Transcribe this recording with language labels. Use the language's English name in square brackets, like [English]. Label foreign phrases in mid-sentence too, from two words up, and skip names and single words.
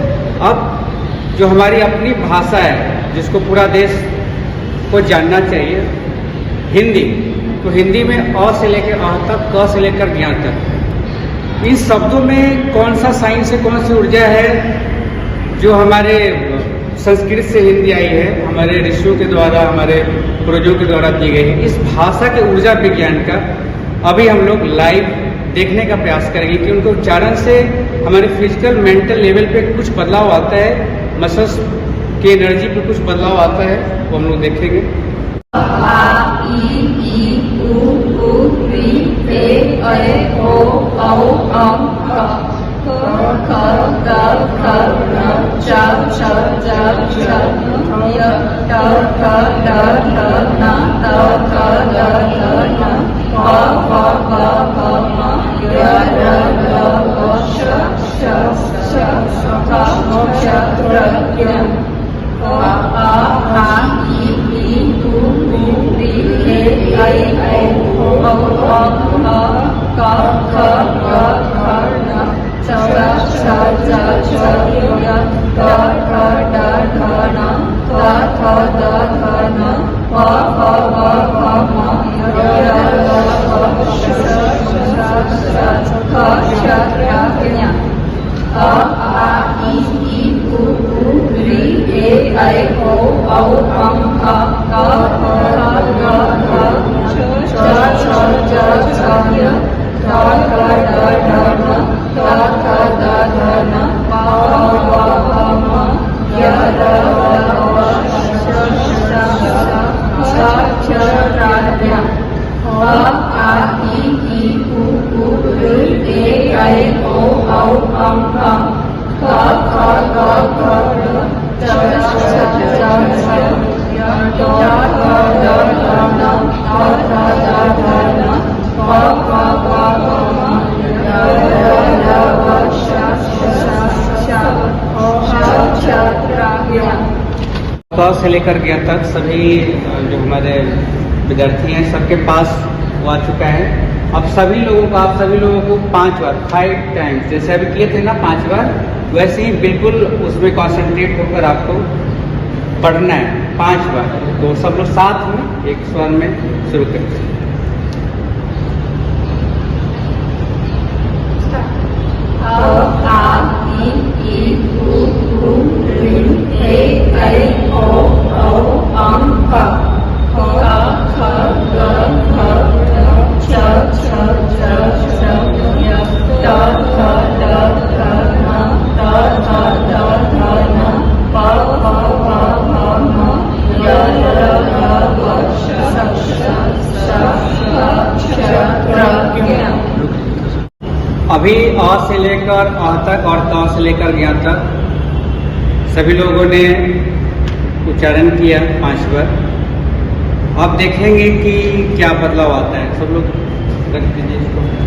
[Hindi] अब जो हमारी अपनी भाषा है जिसको पूरा देश को जानना चाहिए, हिंदी, तो हिंदी में अ से लेकर अ तक, क से लेकर ज्ञ तक, इन शब्दों में कौन सा साइंस है, कौन सी ऊर्जा है जो हमारे संस्कृत से हिंदी आई है, हमारे ऋषियों के द्वारा, हमारे पूर्वजों के द्वारा दी गई है। इस भाषा के ऊर्जा विज्ञान का अभी हम लोग लाइव देखने का प्रयास करेंगे कि उनके उच्चारण से हमारे [English] physical mental level [Hindi] पे कुछ बदलाव आता है, मसल्स की एनर्जी पे कुछ बदलाव आता है, वो हम लोग देखेंगे। आ ई ई उ ऊ ऋ ए ऐ ओ औ अं क ख ग घ ङ च छ ज झ य ट ठ ड ढ ण त थ द ध न प फ ब भ म य र ग व श श श ख श त्र ज्ञ आ आ ई ई उ ऊ ऋ ए ऐ ओ औ अं क ख ग घ ङ च छ ज झ य ट ठ ड ढ ण त थ द ध न प फ ब भ म य र ग व श श ख श त्र ज्ञ अ आ ई ई उ ऊ ऋ ए ऐ ओ औ अं क ख ग घ छ छ ज झ य ट ठ ड ढ ण त थ द ध न प फ ब म य र ग व श श ख त्र ज्ञ अ आ ई ई उ ऋ ए ऐ ओ औ अं क ख ग घ च छ ज झ य ट ठ ड ढ ण त थ द ध न प फ ब भ म य र ग व श श त्र ज्ञ। क से लेकर ज्ञ तक सभी जो हमारे विद्यार्थी हैं सबके पास वो आ चुका है। अब सभी लोगों को, आप सभी लोगों को 5 बार 5 टाइम्स जैसे अभी किए थे ना 5 बार, वैसे ही बिल्कुल उसमें कॉन्सेंट्रेट होकर आपको पढ़ना है 5 बार। तो सब लोग साथ में एक स्वर में शुरू करते हैं। आ ई ई उ ऊ ऋ ए ऐ ओ औ अं क ख ख ग घ च छ ज झ य ट ठ ड ढ ण त थ द ध न प फ ब भ म य र ग व श श ख त्र ज्ञ। अभी अ से लेकर अ तक और त से लेकर ज्ञ तक सभी लोगों ने उच्चारण किया 5 बार। अब देखेंगे कि क्या बदलाव आता है। सब लोग रख दीजिए इसको।